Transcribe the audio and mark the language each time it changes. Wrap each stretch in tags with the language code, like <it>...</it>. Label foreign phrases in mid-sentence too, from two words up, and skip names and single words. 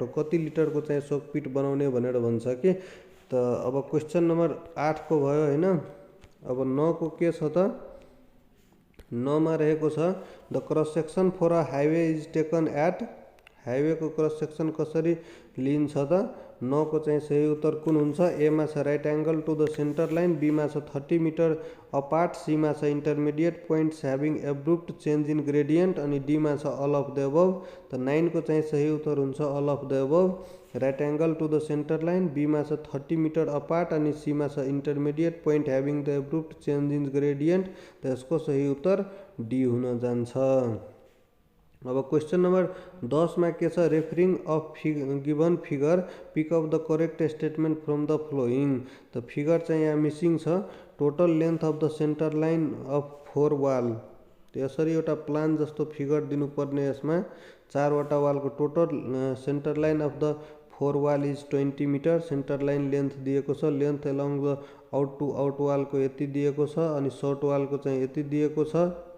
<ne>कति लिटरको चाहिँ सकपिट बनाउने भनेर भन्छ कि। त अब</ne> <en>question number 8</en> <ne>को भयो होइन। अब 9 को के छ त?</ne> <en>9</en> <ne>मा रहेको छ</ne> <en>the cross section for a highway is taken at.</en> <ne>हाईवेको</ne> <en>cross section</en> <ne>कसरी लिन्छ त? 9 को चाहिँ सही उत्तर कुन हुन्छ?</ne> <en>ए</en> <ne>मा छ</ne> <en>right angle to the center line, B</en> <ne>मा छ</ne> <en>30 meter apart, C</en> <ne>मा छ</ne> <en>intermediate points having abrupt change in gradient</en> <ne>अनि डी मा छ</ne> <en>all of the above.</en> <ne>त 9 को चाहिँ सही उत्तर हुन्छ</ne> <en>all of the above. right angle to the center line, B</en> <ne>मा छ</ne> <en>30 meter apart</en> <ne>अनि सी मा छ</ne> <en>intermediate point having the abrupt change in gradient.</en> <ne>त यसको सही उत्तर डी हुन जान्छ। अब</ne> <en>question number 10</en> <ne>मा के छ?</ne> <en>referring of given figure pick of the correct statement from the following.</en> <ne>त फिगर चाहिँ यहाँ मिसिङ छ।</ne> <en>total length of the center line of 4 wall.</en> <ne>यसरी एउटा प्लान जस्तो फिगर दिनुपर्ने। यसमा 4 वटा वालको</ne> <en>total center line of the 4 wall is 20 meter. center line length</en> <ne>दिएको छ,</ne> <en>length along the out to out</en> <ne>वालको यति दिएको छ अनि</ne> <en>short wall</en> <ne>चाहिँ यति दिएको छ।</ne>